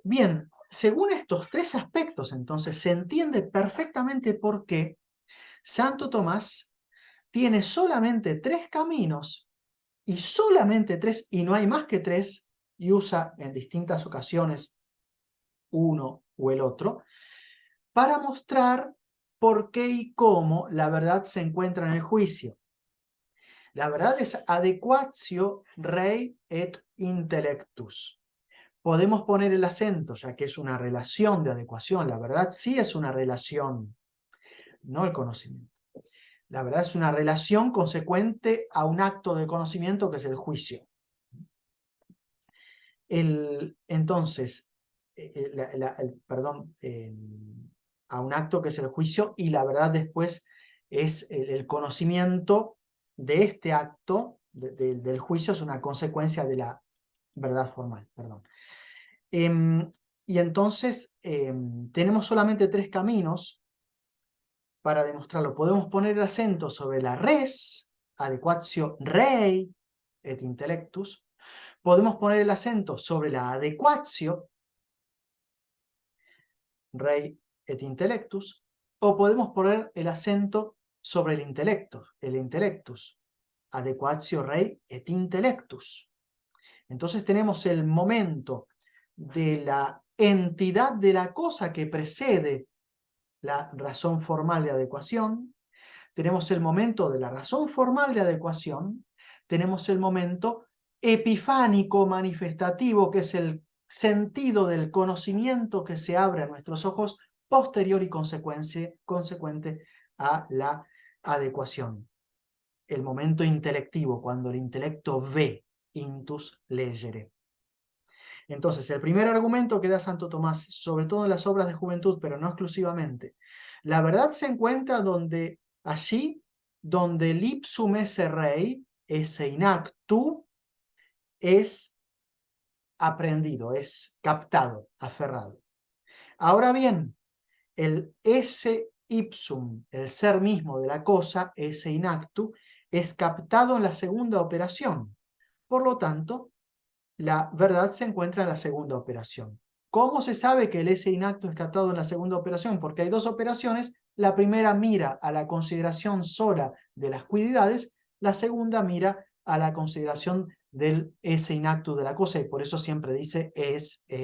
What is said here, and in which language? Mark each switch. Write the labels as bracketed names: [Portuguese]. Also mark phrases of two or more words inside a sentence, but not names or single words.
[Spanish] Bien, según estos tres aspectos, entonces, se entiende perfectamente por qué Santo Tomás tiene solamente tres caminos, y solamente tres, y no hay más que tres, y usa en distintas ocasiones uno o el otro, para mostrar por qué y cómo la verdad se encuentra en el juicio. La verdad es [Latin] adequatio rei et intellectus. [Spanish] Podemos poner el acento, ya que es una relación de adecuación. La verdad sí es una relación, no el conocimiento. La verdad es una relación consecuente a un acto de conocimiento que es el juicio. Entonces, a un acto que es el juicio, y la verdad después es el conocimiento de este acto, del juicio, es una consecuencia de la verdad formal, perdón. Y entonces tenemos solamente tres caminos para demostrarlo. Podemos poner el acento sobre la res, [Latin] adequatio rei et intellectus. [Spanish] Podemos poner el acento sobre la [Latin] adequatio, rei et intellectus, [Spanish] o podemos poner el acento sobre el intelecto, el intellectus, [Latin] adequatio rei et intellectus. [Spanish] Entonces tenemos el momento de la entidad de la cosa que precede la razón formal de adecuación, tenemos el momento de la razón formal de adecuación, tenemos el momento epifánico manifestativo, que es el sentido del conocimiento que se abre a nuestros ojos posterior y consecuente a la adecuación. El momento intelectivo, cuando el intelecto ve, [Latin] intus legere. [Spanish] Entonces, el primer argumento que da Santo Tomás, sobre todo en las obras de juventud, pero no exclusivamente, la verdad se encuentra allí donde el [Latin] ipsum esse rei, esse inactu, [Spanish] es aprendido, es captado, aferrado. Ahora bien, el [Latin] esse ipsum, [Spanish] el ser mismo de la cosa, [Latin] esse inactu, [Spanish] es captado en la segunda operación. Por lo tanto, la verdad se encuentra en la segunda operación. ¿Cómo se sabe que el [Latin] esse inacto [Spanish] es captado en la segunda operación? Porque hay dos operaciones. La primera mira a la consideración sola de las cuididades, la segunda mira a la consideración del [Latin] esse inacto [Spanish] de la cosa, y por eso siempre dice es.